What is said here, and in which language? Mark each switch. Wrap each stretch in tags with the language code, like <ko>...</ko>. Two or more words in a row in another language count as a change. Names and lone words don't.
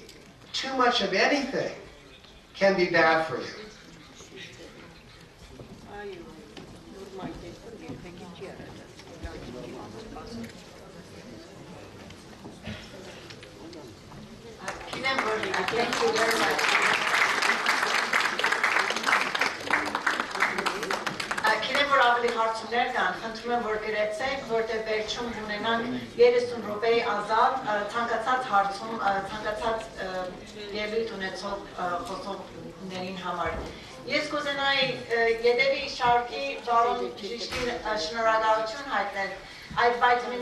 <en>Too much of anything can be bad for you. Thank you very much.</en> <hy>Գիտեմ, որ ավելի հարցումներ կան, խնդրում եմ, որ գրեցեք, որտեղ վերջում ունենանք 30 րոպեի ազատ ցանկացած հարցում, ցանկացած ելույթ ունեցող խոսողներին համար։ Ես կուզենայի յետևի շարքի բարոն Ժիշկին շնորհակալություն հայտնել այդ վիտամին</hy>